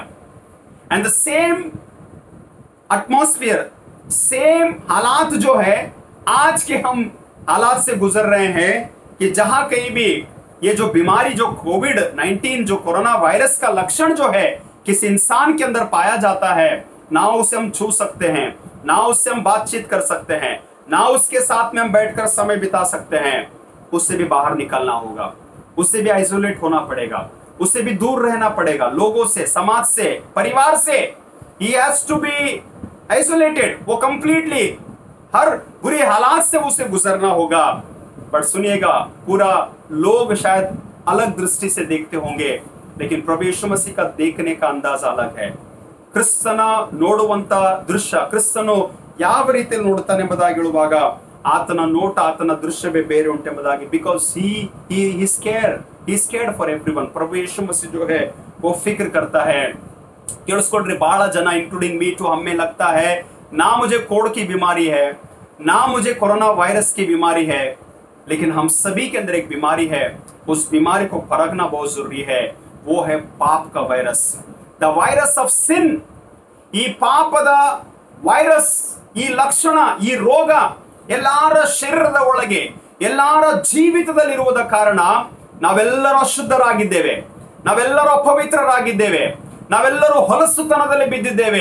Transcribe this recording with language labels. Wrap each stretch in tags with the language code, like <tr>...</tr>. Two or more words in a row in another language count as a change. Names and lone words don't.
<en>and the same atmosphere,</en> <hi>सेम हालात जो है आज के हम हालात से गुजर रहे हैं, कि जहां कहीं भी ये जो बीमारी, जो कोविड-19, जो कोरोना वायरस का लक्षण जो है किसी इंसान के अंदर पाया जाता है, ना उसे हम छू सकते हैं, ना उससे हम बातचीत कर सकते हैं, ना उसके साथ में हम बैठकर समय बिता सकते हैं. उससे भी बाहर निकलना होगा, उससे भी आइसोलेट होना पड़ेगा, उससे भी दूर रहना पड़ेगा, लोगों से, समाज से, परिवार से.</hi> <en>He has to be isolated.</en> <hi>वो कंप्लीटली हर बुरे हालात से उसे गुजरना होगा. पर सुनिएगा, पूरा लोग शायद अलग दृष्टि से देखते होंगे, लेकिन प्रभु यीशु मसीह का देखने का अंदाज अलग है.</hi> <kn>ಕ್ರಿಸ್ತನ ನೋಡುವಂತ ದೃಶ್ಯ, ಕ್ರಿಸ್ತನು ಯಾವ ರೀತಿಯಲ್ಲಿ ನೋಡುತ್ತಾನೆ ಎಂಬುದಾಗಿ ಹೇಳುವಾಗ ಆತನ ನೋಟ, ಆತನ ದೃಶ್ಯವೇ ಬೇರೆ ಉಂಟೆಂಬುದಾಗಿ.</kn> <en>बिकॉज he is scared for everyone.</en> <hi>प्रभु यीशु मसीह जो है वो फिक्र करता है.</hi> <kn>ಕೇಳಿಸ್ಕೊಳ್ರಿ, ಬಹಳ ಜನ</kn> <en>including me too,</en> <hi>हमें लगता है ना मुझे कोढ़ की बीमारी है, ना मुझे कोरोना वायरस की बीमारी है, लेकिन हम सभी के अंदर एक बीमारी है. उस बीमारी को परखना बहुत जरूरी है. वो है पाप का वायरस,</hi> <en>the virus of sin.</en> <kn>ಈ ಪಾಪದ ವೈರಸ್, ಈ ಲಕ್ಷಣ, ಈ ರೋಗ ಎಲ್ಲರ ಶರೀರದ ಒಳಗೆ, ಎಲ್ಲರ ಜೀವಿತದಲ್ಲಿರುವುದ ಕಾರಣ ನಾವೆಲ್ಲರೂ ಅಶುದ್ಧರಾಗಿದ್ದೇವೆ, ನಾವೆಲ್ಲರೂ ಅಪವಿತ್ರರಾಗಿದ್ದೇವೆ, ನಾವೆಲ್ಲರೂ ಹೊಲಸುತನದಲ್ಲಿ ಬಿದ್ದಿದ್ದೇವೆ.</kn>